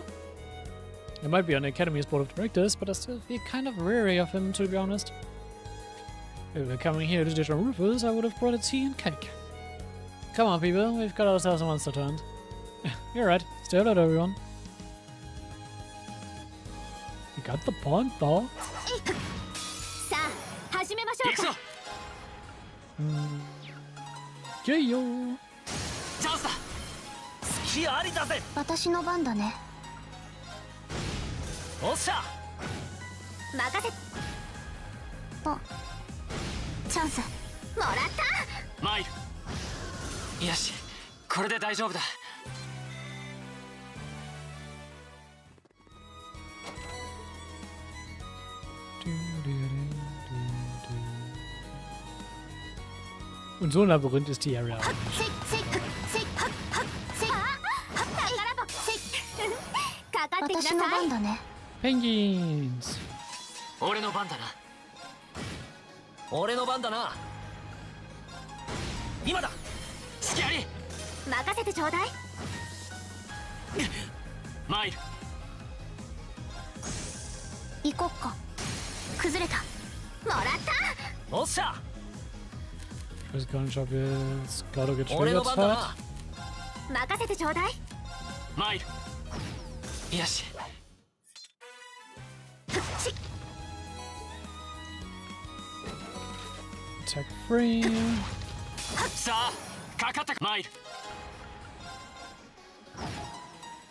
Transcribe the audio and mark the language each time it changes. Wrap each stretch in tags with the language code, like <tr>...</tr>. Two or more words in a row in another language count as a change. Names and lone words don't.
<en>He might be on the Academy's board of directors, but I still feel kind of wary of him, to be honest. If we were coming here to dish on Rufus, I would have brought a tea and cake. Come on, people, we've got ourselves a monster to hunt. You're right, stay alert, everyone. You got the point, though.</en> <ja>さあ、始めましょう行くぞ。か。</ja> <en>Yeah, yo.</en> <ja>チャンスだ。隙ありだぜ。私の番だね。おっしゃ。任せ。あ、チャンス。もらった。参る。よし、これで大丈夫だ。</ja> <de>Und so ein Labyrinth ist die Area.</de> <ja>せいせいせいはっはっせい宝箱。せい。かかってくだ私のさい。番だね。</ja> <en>Penguins.</en> <ja>俺の番だな。俺の番だな。今だ。隙あり。任せてちょうだい。参る。行こっか。崩れた。もらった。おっしゃ。</ja> <de>Ich weiß gar nicht, ob jetzt gerade</de> <ja>俺の</ja> <de>getriggert</de> <ja>番だ</ja> <de>hat.</de> <ja>な。任せてちょうだい。参る。よし。</ja> <en>Attack free.</en> <ja>さあ、かかった。参る。</ja>